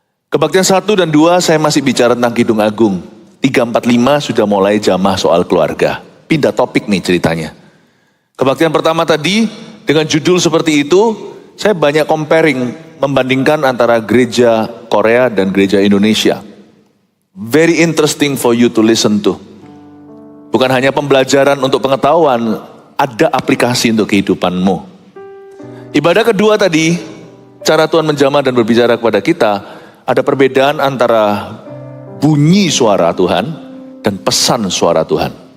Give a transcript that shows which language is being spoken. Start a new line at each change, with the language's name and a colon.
Indonesian: Kebaktian 1 dan 2 saya masih bicara tentang Kidung Agung. 3, 4, 5 sudah mulai jamah soal keluarga. Pindah topik nih ceritanya. Kebaktian pertama tadi dengan judul seperti itu, saya banyak comparing, membandingkan antara gereja Korea dan gereja Indonesia.
English: Very interesting for you to listen to.
Indonesian: Bukan hanya pembelajaran untuk pengetahuan, ada aplikasi untuk kehidupanmu. Ibadah kedua tadi, cara Tuhan menjamah dan berbicara kepada kita, ada perbedaan antara bunyi suara Tuhan dan pesan suara Tuhan.